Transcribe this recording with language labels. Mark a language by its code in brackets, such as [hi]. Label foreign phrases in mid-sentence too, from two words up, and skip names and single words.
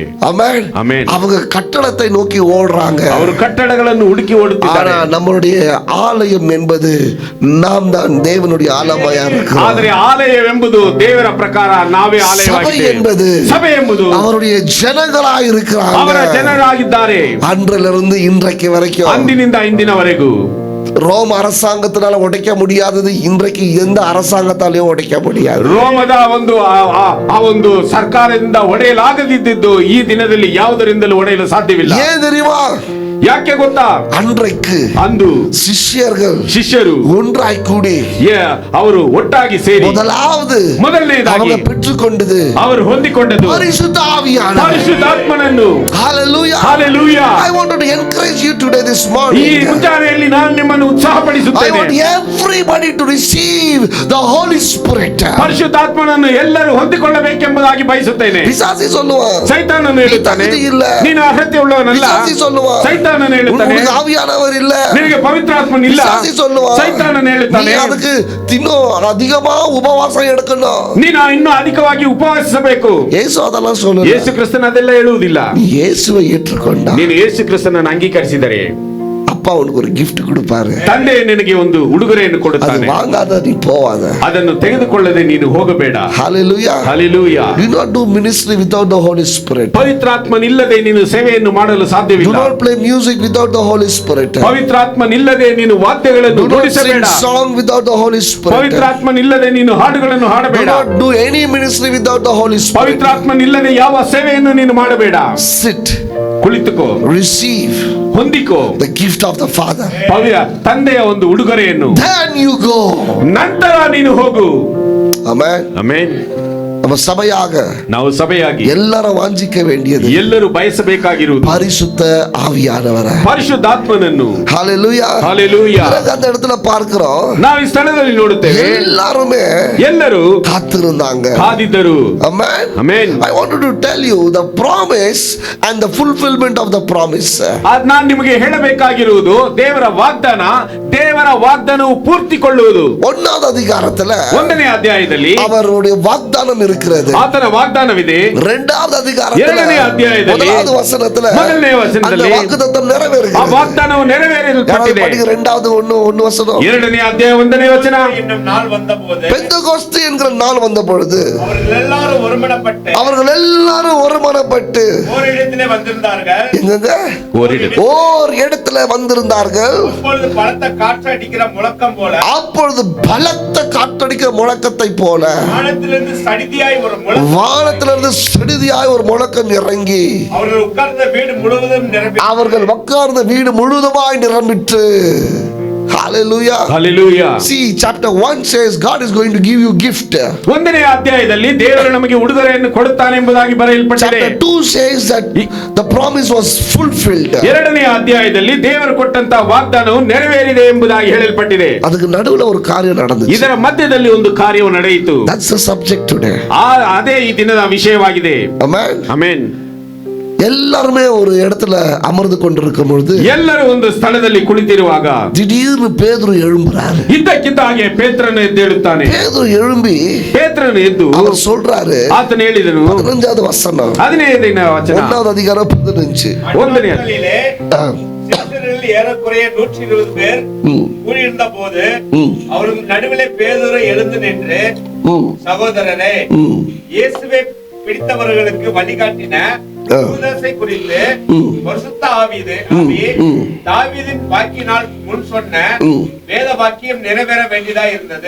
[ta] ஆமென். ஆமென். அவங்க கட்டடத்தை நோக்கி ஓடுறாங்க. [kn] ಅವರು ಕಟ್ಟಡಗಳನ್ನು ಹುಡುಕಿ ಓಡುತ್ತಿದ್ದಾರೆ. [ta] ஆனா நம்மளுடைய ஆலயம் என்பது நாம் தான் தேவனுடைய ஆலயமாய் இருக்கிறோம். [kn] ಆದರೆ ಆಲಯವೆಂಬುದು ದೇವರ ಪ್ರಕಾರ ನಾವೇ ಆಲಯವಾಗಿದೆ. ಸಭೆ ಎಂಬುದು [ta] அவருடைய ஜனங்களாய் இருக்கிறாங்க. [kn] ಅವರ ಜನರಾಗಿದ್ದಾರೆ. [ta] அன்றிலிருந்து இன்றைக்கு வரைக்கும். [kn] ಅಂದಿನಿಂದ ಇಂದಿನವರೆಗೂ [ta] ரோம் அரசாங்கத்தினால உடைக்க முடியாதது இன்றைக்கு எந்த அரசாங்கத்தாலையும் உடைக்க முடியாது. [kn] ರೋಮದ ಒಂದು ಸರ್ಕಾರದಿಂದ ಒಡೆಯಲಾಗದಿದ್ದು ಈ ದಿನದಲ್ಲಿ ಯಾವುದರಿಂದಲೂ ಒಡೆಯಲು ಸಾಧ್ಯವಿಲ್ಲ. [ta] ஏன் தெரியுமா? [kn] ಯಾಕೆ ಗೊತ್ತಾ? [ta] அன்றைக்கு [kn] ಅಂದು ಶಿಷ್ಯರು [ta] ஒன்றாய் கூடி [kn] ಅವರು ಒಟ್ಟಾಗಿ ಸೇರಿ ಮೊದಲನೇದಾಗಿ [ta] அவங்க பெற்றுக்கொண்டது, [kn] ಅವರು ಹೊಂದಿಕೊಂಡದ್ದು [ta] பரிசுத்த ஆவியானவர், [kn] ಪರಿಶುದ್ಧಾತ್ಮನನ್ನು. [en] Hallelujah. Hallelujah. I wanted to encourage you today this morning. [kn] ಈ ಮುಂಜಾನೆಯಲ್ಲಿ ನಾನು ನಿಮ್ಮನ್ನು [en] I [kn] ಉತ್ಸಾಹಪಡಿಸುತ್ತೇನೆ. [en] want everybody to receive the Holy Spirit. [kn] ಪರಿಶುದ್ಧಾತ್ಮನನ್ನು ಎಲ್ಲರೂ ಹೊಂದಿಕೊಳ್ಳಬೇಕೆಂಬುದಾಗಿ ಬಯಸುತ್ತೇನೆ. [ta] பிசாசு சொல்லுவான், [kn] ಸೈತಾನನು ಹೇಳುತ್ತಾನೆ, ನೀನು ಅರ್ಹತೆಯುಳ್ಳವನಲ್ಲ. [ta] பிசாசு சொல்லுவான், [kn] ಸೈತಾನನು ಹೇಳುತ್ತಾನೆ, [ta] உங்களுக்கு ஆவியானவர் இல்ல, [kn] ನಿನಗೆ ಪವಿತ್ರಾತ್ಮನ ಇಲ್ಲ. [ta] பிசாசு சொல்லுவான், [kn] ಸೈತಾನನು ಹೇಳುತ್ತಾನೆ, [ta] நீ அதுக்கு இன்னும் அதிகமா உபவாசம் எடுக்கணும், [kn] ನೀನು ಇನ್ನೂ ಅಧಿಕವಾಗಿ ಉಪವಾಸಿಸಬೇಕು. [ta] ಯೇಸು ಅದೆல்லாம் சொல்லல. [kn] ಯೇಸು ಕ್ರಿಸ್ತನ ಅದೆಲ್ಲ ಹೇಳುವುದಿಲ್ಲ. [ta] நீ இயேசுவை ஏற்றுக்கொண்டா, [kn] ನೀನು ಯೇಸು ಕ್ರಿಸ್ತನನ್ನು ಅಂಗೀಕರಿಸಿದರೆ [ta] அப்பா உனக்கு ஒரு gift கொடுப்பாரு. [kn] ತಂದೆ ನಿನಗೆ ಒಂದು ಉಡುಗೊರೆಯನ್ನು [ta] அது [kn] ಕೊಡುತ್ತಾನೆ. [ta] வாங்காத நீ போவாத. [kn] ಅದನ್ನು ತೆಗೆದುಕೊಳ್ಳದೆ ನೀನು ಹೋಗಬೇಡ. [en] Hallelujah. Hallelujah. Do not do ministry without the Holy Spirit. [kn] ಪವಿತ್ರಾತ್ಮನಿಲ್ಲದೆ ನೀನು ಸೇವೆಯನ್ನು ಮಾಡಲು [en] Do [kn] ಸಾಧ್ಯವಿಲ್ಲ. [en] not play music without the Holy Spirit. [kn] ಪವಿತ್ರಾತ್ಮನಿಲ್ಲದೆ ನೀನು ವಾದ್ಯಗಳನ್ನು [en] Do not sing [kn] ನುಡಿಸಬೇಡ. [en] song without the Holy Spirit. [kn] ಪವಿತ್ರಾತ್ಮನಿಲ್ಲದೆ ನೀನು ಹಾಡುಗಳನ್ನು [en] Do [kn] ಹಾಡಬೇಡ. [en] not do any ministry without the Holy Spirit. [kn] ಪವಿತ್ರಾತ್ಮನಿಲ್ಲದೆ ಯಾವ ಸೇವೆಯನ್ನು ನೀನು ಮಾಡಬೇಡ. [en] Sit, [kn] ಕುಳಿತುಕೋ, [en] receive [kn] ಹೊಂದಿಕೋ [en] the gift of the Father. [kn] ತಂದೆಯ ಒಂದು ಉಡುಗೊರೆಯನ್ನು. [en] Then you go. [kn] ನಂತರ ನೀನು ಹೋಗು. [en] Amen. [kn] ಆಮೆನ್. [ta] நம்ம சபையாக [kn] ನಾವು ಸಭೆಯಾಗಿ [ta] எல்லாரும் வாஞ்சிக்க வேண்டியது [kn] ಎಲ್ಲರೂ ಬಯಸಬೇಕಾಗಿರುವುದು [ta] பரிசுத்த ஆவியானவரை. [kn] ಪರಿಶುದ್ಧಾತ್ಮನನ್ನು. [en] Hallelujah. Hallelujah. [ta] பிறகு அந்த இடத்துல பார்க்கிறோம், [kn] ನಾವು ಈ ಸ್ಥಳದಲ್ಲಿ ನೋಡುತ್ತೇವೆ, ಎಲ್ಲರೂ [ta] காத்திருந்தாங்க. [kn] ಕಾದಿದ್ದರು. [en] Amen. Amen. I wanted to tell you the promise and the fulfillment of the promise. [kn] ನಾನು ನಿಮಗೆ ಹೇಳಬೇಕಾಗಿರುವುದು ದೇವರ ವಾಗ್ದಾನವು ಪೂರ್ತಿಕೊಳ್ಳುವುದು. [ta] 1வது அதிகாரத்துல [kn] 1ನೇ ಅಧ್ಯಾಯದಲ್ಲಿ [ta] அவருடைய வாഗ്தானம் இருக்கிறது. [kn] ಆತನ ವಾಗ್ದಾನವಿದೆ. [ta] 2வது அதிகாரத்துல [kn] 2ನೇ ಅಧ್ಯಾಯದಲ್ಲಿ [ta] 1வது வசனத்துல [kn] 1ನೇ ವಚನದಲ್ಲಿ [ta] அந்த வாக்குத்தத்தம் நிறைவேறுகிறது. [kn] ಆ ವಾಗ್ದಾನವು ನೆರವೇರಲ್ಪಟ್ಟಿದೆ. [ta] 2வது 1 வசனம். [kn] 2ನೇ ಅಧ್ಯಾಯ 1ನೇ ವಚನ. [ta] என்னும் நாள் வந்தபோது பெந்தெகோஸ்து என்கிற நாள் வந்த பொழுது அவர்கள் எல்லாரும் ஒருமனப்பட்டு ஓரிடத்திலே வந்திருந்தார்கள். எங்கங்க? ஓர் இடத்துல வந்திருந்தார்கள். அப்பொழுது பலத்த காற்றடிக்கிற முழக்கம் போல, அப்பொழுது பலத்த காற்றடிக்கிற முழக்கத்தை போல வானத்திலிருந்து சடிதியாய் ஒரு முழக்கம் இறங்கி அவர்கள் உட்கார்ந்த வீடு முழுவதுமாய் நிரம்பிற்று. [en] Hallelujah. Hallelujah. See, chapter 1 says God is going to give you gift. [kn] 1ನೇ ಅಧ್ಯಾಯದಲ್ಲಿ ದೇವರು ನಮಗೆ ಉಡುಗೊರೆಯನ್ನು ಕೊಡುತ್ತಾನೆ ಎಂಬುದಾಗಿ ಬರೆಯಲ್ಪಟ್ಟಿದೆ. [en] Chapter 2 says that the promise was fulfilled. [kn] 2ನೇ ಅಧ್ಯಾಯದಲ್ಲಿ ದೇವರು ಕೊಟ್ಟಂತ ವಾಗ್ದಾನವು ನೆರವೇರಿದೆ ಎಂಬುದಾಗಿ ಹೇಳಲ್ಪಟ್ಟಿದೆ. ಅದಕ್ಕೆ ನಡುವೆ ಒಂದು ಕಾರ್ಯ ನಡೆಯಿತು. ಇದರ ಮಧ್ಯದಲ್ಲಿ ಒಂದು ಕಾರ್ಯವು ನಡೆಯಿತು. [en] That's the subject today. [kn] ಅದೇ ಈ ದಿನದ ವಿಷಯವಾಗಿದೆ. [en] Amen. Amen. [ta] எல்லாருமே ஒரு இடத்துல அமர்ந்து கொண்டிருக்கும் பொழுது [kn] ಎಲ್ಲರೂ ಒಂದು ಸ್ಥಳದಲ್ಲಿ ಕುಳಿತಿರುವಾಗ [ta] திடீர்னு பேதுரு எழும்புறாரு. [kn] ಇದ್ದಕ್ಕಿದ್ದ ಹಾಗೆ ಪೇತ್ರನು ಎದ್ದೇಳುತ್ತಾನೆ. [ta] பேதுரு எழும்பி [kn] ಪೇತ್ರನು ಎದ್ದು [ta] அவர் சொல்றாரு, [kn] ಆತನು ಹೇಳಿದನು [ta] 15வது வசனம் [kn] 15ನೇ ವಚನ [ta] 1வது அதிகாரம் 15. [kn] 1ನೇ [ta] ஏறக்குறைய 120 பேர் கூடியிருந்த போது அவர்கள் நடுவிலே பேதுரு எழுந்து நின்று, சகோதரரே, இயேசுவை பிடித்தவர்களுக்கு வழிகாட்டின யூதாசை குறித்து பரிசுத்த ஆவி தாவீதின் வாக்கினால் முன் சொன்ன வேத வாக்கியம் நிறைவேற வேண்டியதா இருந்தது.